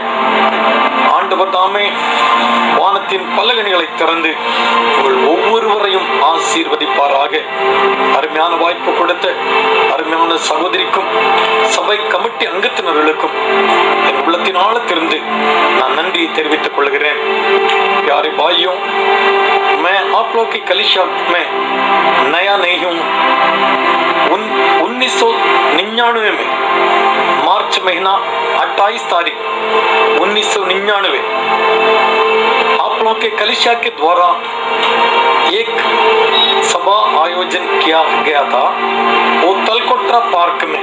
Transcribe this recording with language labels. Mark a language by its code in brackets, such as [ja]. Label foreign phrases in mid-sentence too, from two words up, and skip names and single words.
[ta] ஆண்டவர் தாமே வானத்தின் பலகணிகளை திறந்து உங்கள் ஒவ்வொருவரையும் ஆசீர்வதிப்பாராக. அருமையான வாய்ப்பு கொடுத்த அருமையான சகோதரிக்கும் சபை கமிட்டி அங்கத்தினர்களுக்கும் என் உள்ளத்தின் ஆழத்திலிருந்து நான் நன்றியை தெரிவித்துக் கொள்கிறேன். [hi] प्यारे भाइयों, मैं आप लोग की कलीसिया में नया नहीं हूँ। 1999 में मार्च महीना 28 तारीख 1999 आप लोग के कलीसिया के द्वारा एक सभा आयोजन किया गया था, वो तलकोट्रा पार्क में।